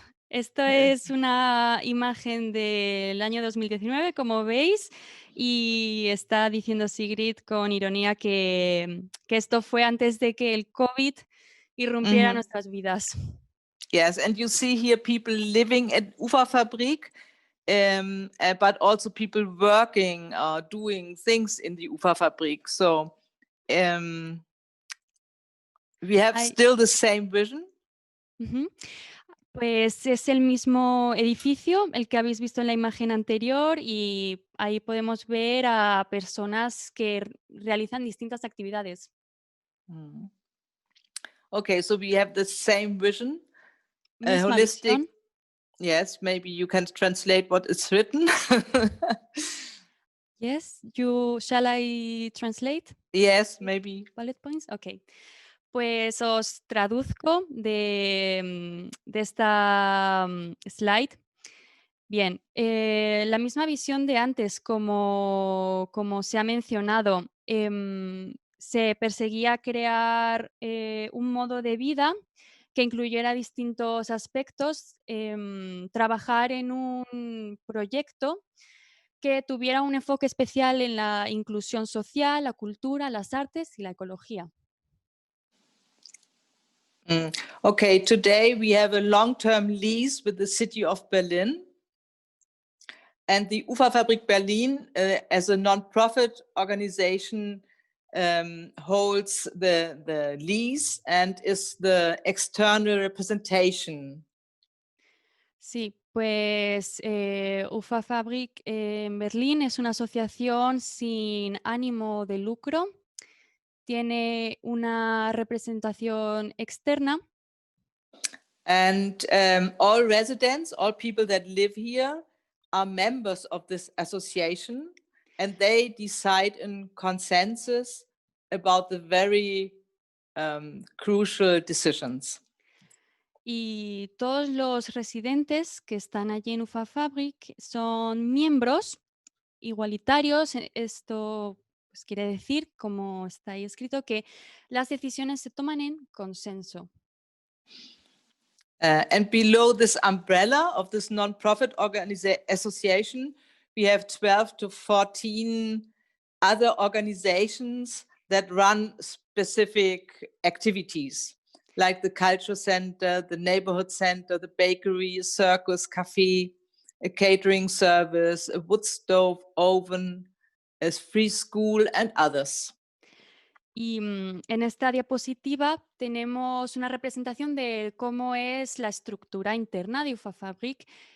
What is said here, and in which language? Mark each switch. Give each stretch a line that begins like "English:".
Spanish: Esto es una imagen del año 2019, como veis, y está diciendo Sigrid con ironía que esto fue antes de que el COVID irrumpiera nuestras vidas.
English: yes, and you see here people living at Uferfabrik, but also people working, doing things in the Uferfabrik. So we have still the same vision.
Spanish: Pues es el mismo edificio, el que habéis visto en la imagen anterior, y ahí podemos ver a personas que realizan distintas actividades.
English: Okay, so we have the same vision,
Spanish: Misma
English: holistic.
Spanish: visión.
English: Yes, maybe you can translate what is written. Yes, shall I translate? Yes, maybe. Bullet points, ok.
Spanish: Pues os traduzco de esta slide. Bien, la misma visión de antes, como se ha mencionado, se perseguía crear un modo de vida que incluyera distintos aspectos, trabajar en un proyecto que tuviera un enfoque especial en la inclusión social, la cultura, las artes y la ecología.
English: Okay, today we have a long-term lease with the city of Berlin. And the Uferfabrik Berlin, as a non-profit organization, holds the lease and is the external representation.
Spanish: Sí, pues Uferfabrik en Berlín es una asociación sin ánimo de lucro. Tiene una representación externa.
English: And all residents, all people that live here are members of this association, and they decide in consensus about the very crucial decisions.
Spanish: Y todos los residentes que están allí en Uferfabrik son miembros igualitarios. Esto Pues quiere decir, como está ahí escrito, que las decisiones se toman en consenso.
English: And below this umbrella of this non-profit association, we have 12 to 14 other organizations that run specific activities, like the culture center, the neighborhood center, the bakery, a circus, cafe, a catering service, a wood stove oven, a free school, and others.
Spanish: Y en esta diapositiva tenemos una representación de cómo es la estructura interna de UFA Fabric.